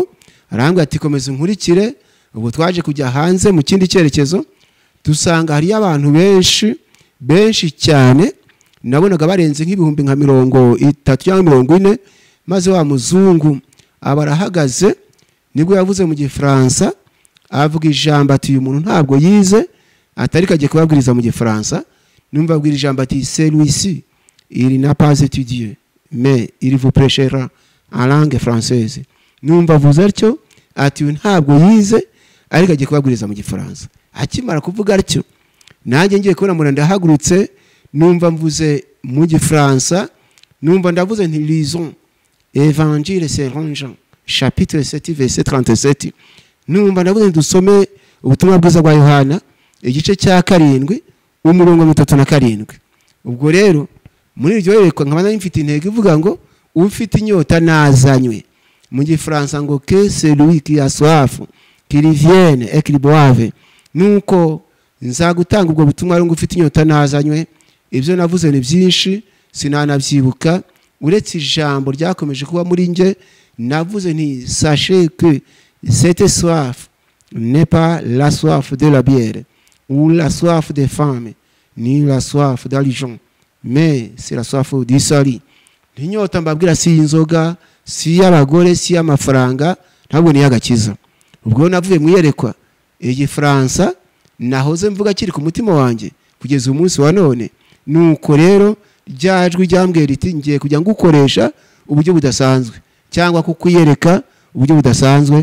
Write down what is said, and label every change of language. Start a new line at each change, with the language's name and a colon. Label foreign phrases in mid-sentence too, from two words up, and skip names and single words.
Kinyarwanda: Arambwira ati komeza nkurikire. Ubwo twaje kujya hanze mu kindi cyerekezo, dusanga hari abantu benshi cyane, nabonaga barenze nk'ibihumbi nka 30 cyangwa 40. Maze wa muzungu abarahagaze, nibwo yavuze mu Gifaransa, avuga ijambo ati uyu muntu ntabwo yize, atari kagiye kubabwiriza mu Gifaransa. Numva abwira ijambo ati
French: celui-ci il n'a pas étudié mais il vous prêchera en langue française.
Kinyarwanda: Numva avuze atyo ati uyu ntabwo yize, ariko agiye kubabwiriza mu Gifaransa. Akimara kuvuga atyo, nanjye ngiye kubona mura ndahagurutse, numva mvuze mu Gifaransa, numva ndavuze nti
French: lisons Évangile selon Jean chapitre 7 verset 37.
Kinyarwanda: Numva ndavuze dusome ubutumwa bwiza bwa Yohana igice cya 7 umurongo 37. Ubwo rero muri iryo yerekwa nkabana mfite intego ivuga ngo ufite inyota nazanywe. Mu Gifaransa ngo
French: que celui qui a soif qu'il vienne et qu'il boive.
Kinyarwanda: Nuko nzagutanga ubwo butumwa ngo ufite inyota nazanywe. Ibyo navuze ni byinshi sinanabyibuka, uretse ijambo ryakomeje kuba muri nge. Navuze nti
French: sachez que cette soif n'est pas la soif de la bière ou la soif des femmes ni la soif d'argent, mais c'est la soif du salut.
Kinyarwanda: Inyota mbabwira si inzoga, si y'abagore, si y'amafaranga, ntabwo ni y'agakiza. Ubwo navuye mwiyerekwa Igifaransa nahoze mvuga kiri ku mutima wanjye kugeza umunsi wa none. Nuko rero ryajwi ryambwiye riti ngiye kujya ngukoresha uburyo budasanzwe cyangwa kukuyereka uburyo budasanzwe.